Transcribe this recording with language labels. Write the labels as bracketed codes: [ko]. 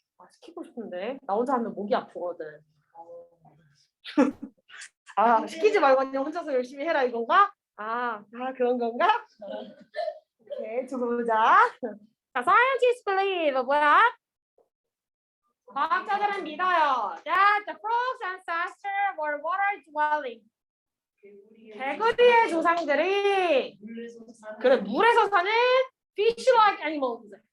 [ko] 시키고 싶은데 나 혼자 하면 목이 아프거든. 시키지 말고 그냥 혼자서 열심히 해라 이건가? 그런 건가? 오케이, 두고 보자. 자, [en] scientists believe [ko] 뭐야? 과학자들은 믿어요. [en] That the frogs ancestors were water dwelling. [ko] 개구리의 조상들이 그래 물에서 사는 [en] fish-like animals.